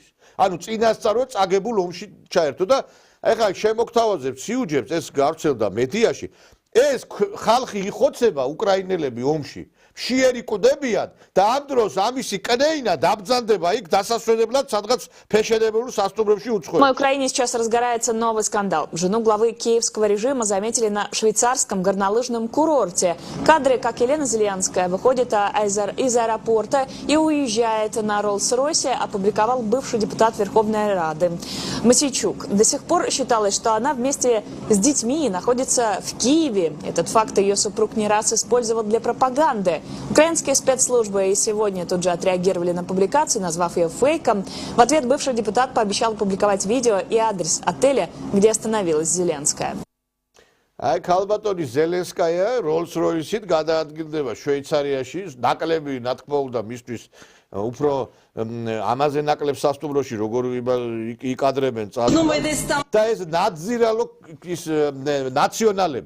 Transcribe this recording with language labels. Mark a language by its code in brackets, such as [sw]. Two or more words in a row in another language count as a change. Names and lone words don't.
[ka] ანუ წინასწარვე წაგებულ ომში ჩაერთო და ეხლა შემოგთავაზებს სიუჯებს ეს გავრცელდა მედიაში. ეს ხალხი იხოცება უკრაინელები ომში. მშიერი კვდებიან და ამ დროს амиси კნეინა დაბრძანდება იქ დასასვენებლად სადღაც ფეშენებულ სასტუმრებში უცხოებს. [ru] На Украине сейчас разгорается новый скандал. Жену главы киевского режима заметили на швейцарском горнолыжном курорте. Кадры, как Елена Зеленская выходит из аэропорта и уезжает на Роллс-Ройсе, опубликовал бывший депутат Верховной Рады Мосейчук. До сих пор считалось, что она вместе с детьми находится в Киеве. Этот факт ее супруг не раз использовал для пропаганды. Украинские спецслужбы и сегодня тут же отреагировали на публикацию, назвав ее фейком. В ответ бывший депутат пообещал опубликовать видео и адрес отеля, где остановилась Зеленская. [ka] აი ქალბატონი ზელენსკაია როლს-როისით გადაადგილდება შვეიცარიაში, ნაკლები ნათქმა უნდა მისთვის უფრო ამაზე ნაკლებ სასტუმროში როგორ იკადრებენ და ეს ნაძირალო ის ნაციონალებო.